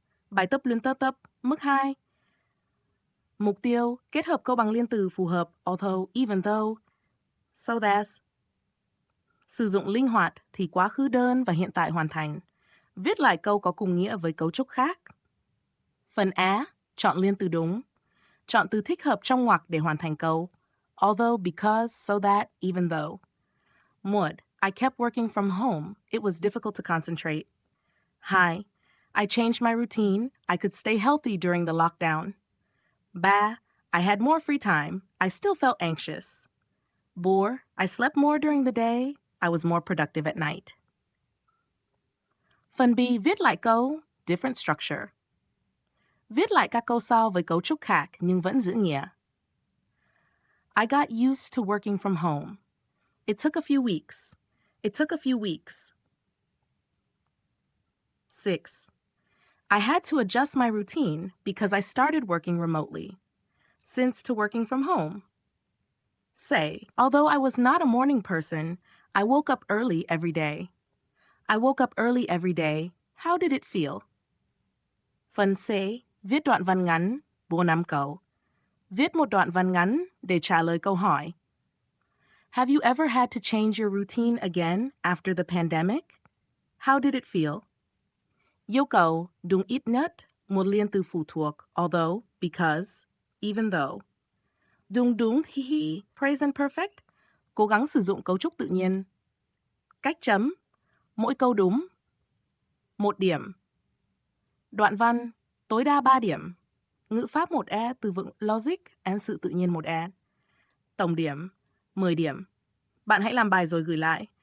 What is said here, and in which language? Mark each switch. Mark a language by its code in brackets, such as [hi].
[vi] Bài tập luyện tập mức 2. Mục tiêu, kết hợp câu bằng liên từ phù hợp although, even though, so that. Sử dụng linh hoạt thì quá khứ đơn và hiện tại hoàn thành. Viết lại câu có cùng nghĩa với cấu trúc khác. Phần A, chọn liên từ đúng. Chọn từ thích hợp trong ngoặc để hoàn thành câu. [en] Although, because, so that, even though. 1. I kept working from home. It was difficult to concentrate. 2. I changed my routine. I could stay healthy during the lockdown. 3. I had more free time. I still felt anxious. 4. I slept more during the day. I was more productive at night. [vi] Phần B, viết lại câu, [en] different structure. [vi] Viết lại các câu sau với cấu trúc khác nhưng vẫn giữ nghĩa. [en] I got used to working from home. It took a few weeks. It took a few weeks. 6. I had to adjust my routine because I started working remotely. Since to working from home. Say, although I was not a morning person, I woke up early every day. I woke up early every day. How did it feel? [vi] Phần C, viết đoạn văn ngắn, 4-5 câu. Viết một đoạn văn ngắn để trả lời câu hỏi. [en] Have you ever had to change your routine again after the pandemic? How did it feel? [vi] Yêu cầu đúng ít nhất một liên từ phụ thuộc, although, because, even though. Đúng hi, present perfect. Cố gắng sử dụng cấu trúc tự nhiên. Cách chấm. Mỗi câu đúng. 1 điểm. Đoạn văn, tối đa 3 điểm. Ngữ pháp 1E, từ vựng logic and sự tự nhiên 1E. Tổng điểm, 10 điểm. Bạn hãy làm bài rồi gửi lại.